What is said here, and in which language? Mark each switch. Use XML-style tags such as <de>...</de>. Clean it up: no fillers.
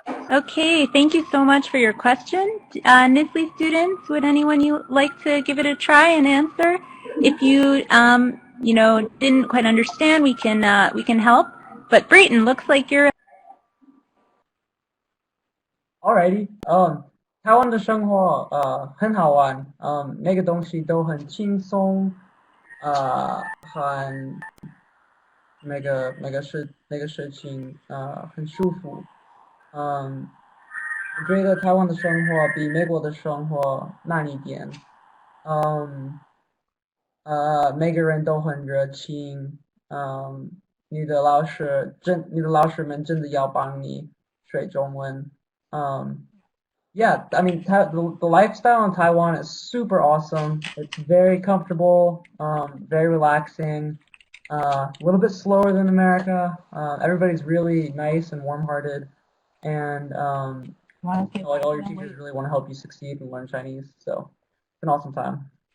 <en>Okay, thank you so much for your question. NSLI students, would anyone you like to give it a try and answer? If you, didn't quite understand, we can help. But Brayton, looks like you're. Alrighty，</en> <zh>台湾的生活很好玩，每个东西都很轻松，很每个事情很舒服，我觉得台湾的生活比美国的生活难一点，嗯，每个人都很热情，你的老师们真的要帮你学中文，</zh> <en>Yeah, I mean, the lifestyle in Taiwan is super awesome. It's very comfortable, very relaxing, a little bit slower than America. Everybody's really nice and warm-hearted, and like all your teachers really want to help you succeed and learn Chinese. So it's an awesome time.</en>